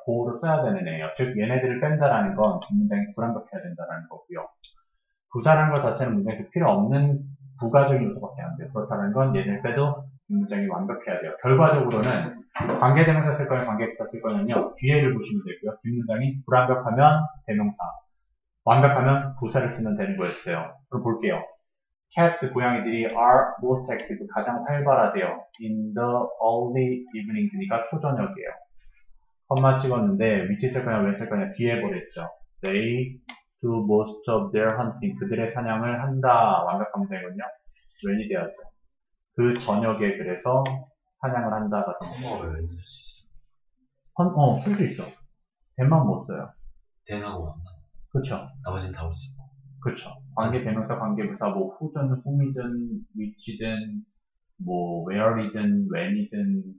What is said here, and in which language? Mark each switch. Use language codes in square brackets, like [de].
[ko] 보호를 써야 되는 애예요. 즉 얘네들을 뺀다라는 건 문장이 불완벽해야 된다는 거고요. 부사라는 것 자체는 문장에서 필요 없는 부가적인 요소밖에 안 돼요. 그렇다는 건 얘를 빼도 뒷문장이 완벽해야 돼요. 결과적으로는 관계대명사 쓸 거냐 관계부사 쓸 거냐는요. 뒤에를 보시면 되고요. 뒷문장이 불완벽하면 대명사, 완벽하면 부사를 쓰면 되는 거였어요. 그럼 볼게요. [en] Cats, [ko] 고양이들이 [en] are most active, [ko] 가장 활발하대요. [en] In the early evenings니까 [ko] 초저녁이에요. 컴마 찍었는데 위치 쓸 거냐 왜 쓸 거냐 뒤에 보냈죠. [en] They do most of their hunting. [ko] 그들의 사냥을 한다. 완벽한 문장이거든요. when이 돼야죠. 그 저녁에 그래서 사냥을 한다가 컴마를 왜 쓰지? 쓸 수 있죠. 대만 못 써요. 대하고 왔나? 그쵸. 나머지는 다 올 수 있고. 그쵸. 관계 대명사, 관계부사, 뭐 who든, whom이든, which든, 뭐 where이든, when이든.